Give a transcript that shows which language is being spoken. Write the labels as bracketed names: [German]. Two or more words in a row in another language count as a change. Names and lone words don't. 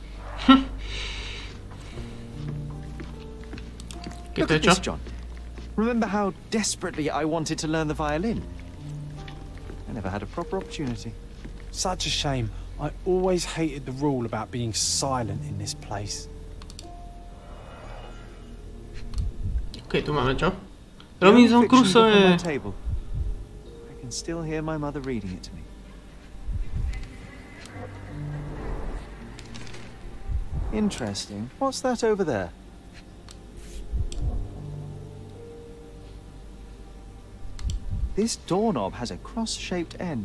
[English] Look at this, John. Remember how desperately I wanted to learn the violin? I never had a proper opportunity. Such a shame. I always hated the rule about being silent in this place. [Slovak] OK, tu máme čo? Robinson Crusoe. [English] I can still hear my mother reading it to me. Interesting. What's that over there? This doorknob has a cross-shaped end.